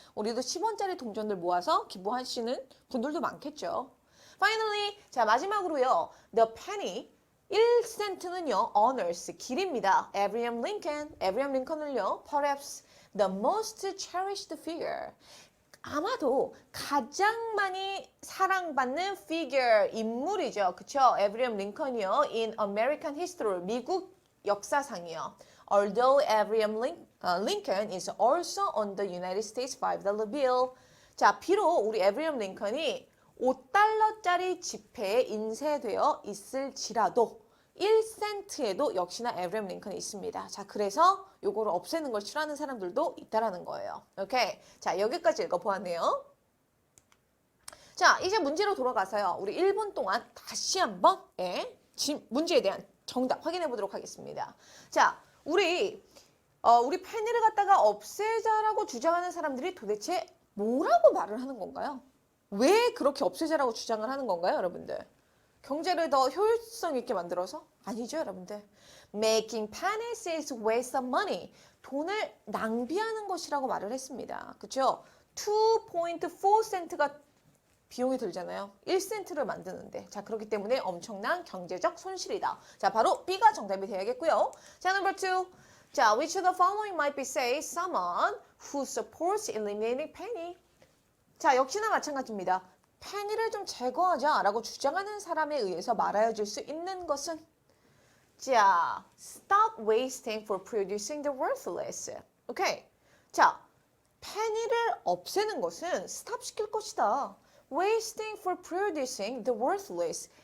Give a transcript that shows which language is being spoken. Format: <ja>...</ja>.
<ko>우리도 10원짜리 동전들 모아서 기부하시는 분들도 많겠죠. Finally, 자, 마지막으로요.</ko> <en>The penny,</en> <ko>1센트는요,</ko> <en>honors,</en> <ko>길입니다.</ko> <en>Abraham Lincoln을요, perhaps the most cherished figure.</en> <ko>아마도 가장 많이 사랑받는 figure, 인물이죠. 그쵸?</ko> <en>Abraham Lincoln이요, in American history,</en> <ko>미국 역사상이요.</ko> <en>Although Abraham Lincoln is also on the United States $5 bill.</en> <ko>자, 비록 우리 Abraham Lincoln이 5달러짜리 지폐에 인쇄되어 있을지라도 1센트에도 역시나 에브리엄 링컨이 있습니다. 자, 그래서 요거를 없애는 걸 싫어하는 사람들도 있다라는 거예요. 오케이. 자, 여기까지 읽어보았네요. 자, 이제 문제로 돌아가서요. 우리 1분 동안 다시 한번 문제에 대한 정답 확인해 보도록 하겠습니다. 자, 우리 페니를 갖다가 없애자라고 주장하는 사람들이 도대체 뭐라고 말을 하는 건가요? 왜 그렇게 없애자라고 주장을 하는 건가요, 여러분들? 경제를 더 효율성 있게 만들어서? 아니죠, 여러분들.</ko> <en>Making pennies is waste of money.</en> <ko>돈을 낭비하는 것이라고 말을 했습니다. 그렇죠? 2.4센트가 비용이 들잖아요. 1센트를 만드는데. 자, 그렇기 때문에 엄청난 경제적 손실이다. 자, 바로 B가 정답이 되야겠고요.</ko> <en>자, number 2. 자, which of the following might be say someone who supports eliminating penny?</en> <ko>자, 역시나 마찬가지입니다. 페니를 좀 제거하자라고 주장하는 사람에 의해서 말하여질 수 있는 것은 자,</ko> <en>stop wasting for producing the worthless.</en> <ko>오케이. 자, 페니를 없애는 것은 stop 시킬 것이다.</ko> <en>Wasting for producing the worthless.</en>